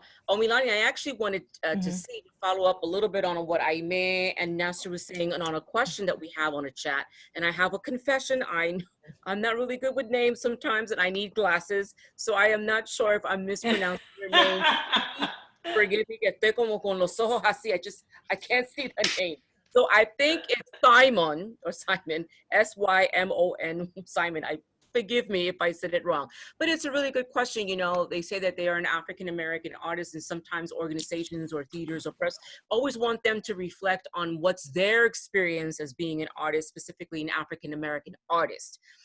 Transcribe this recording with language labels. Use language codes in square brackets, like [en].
[en] No, Milani, I actually wanted to follow up a little bit on what Aime and Nasser was saying, and on a question that we have on a chat. And I have a confession. I'm not really good with names sometimes, and I need glasses, so I am not sure if I'm mispronouncing your name. Forgive me, [es] estoy como con los ojos así. [en] I can't see the name. So I think it's Simon, S-Y-M-O-N, Simon. Forgive me if I said it wrong, but it's a really good question. They say that they are an African-American artist, and sometimes organizations or theaters or press always want them to reflect on what's their experience as being an artist, specifically an African-American artist.